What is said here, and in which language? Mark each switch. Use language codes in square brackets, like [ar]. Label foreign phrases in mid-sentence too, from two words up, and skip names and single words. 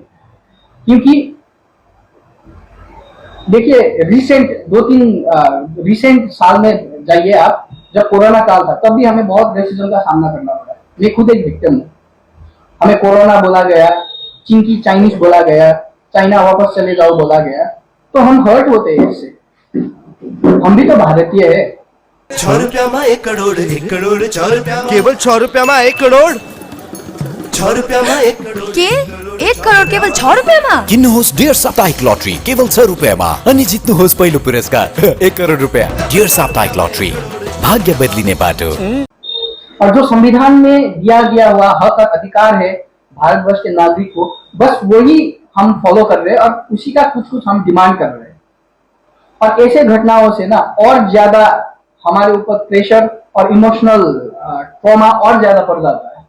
[hi] क्योंकि देखिए, रिसेंट साल में जाइए आप, जब कोरोना काल था तब भी हमें बहुत रेसिज्म का सामना करना पड़ा। मैं खुद एक विक्टिम हूँ। हमें कोरोना बोला गया, चिंकी चाइनीज बोला गया, चाइना वापस चले जाओ बोला गया, तो हम हर्ट होते हैं इससे। हम भी तो भारतीय है। [ne] 6 रुपयामा 1 करोड़, 1 करोड़ 6 रुपया, केवल 6 रुपयामा 1 करोड़, 6 रुपयामा 1 करोड़, के 1 करोड केवल 6 रुपैयाँमा? किन्नुहोस् डियर साप्ताहिक लटरी केवल 6 रुपैयाँमा अनि जित्नुहोस् पहिलो पुरस्कार 1 करोड रुपैयाँ। डियर साप्ताहिक लटरी, भाग्य बदलिने बाटो। [hi] और जो संविधान में दिया गया हुआ हक और अधिकार है भारतवर्ष के नागरिक को, बस वही हम फॉलो कर रहे हैं और उसी का कुछ कुछ हम डिमांड कर रहे हैं। और ऐसे घटनाओं से ना और ज्यादा हमारे ऊपर प्रेशर और [en] emotional trauma [hi] और ज्यादा पड़ जाता है।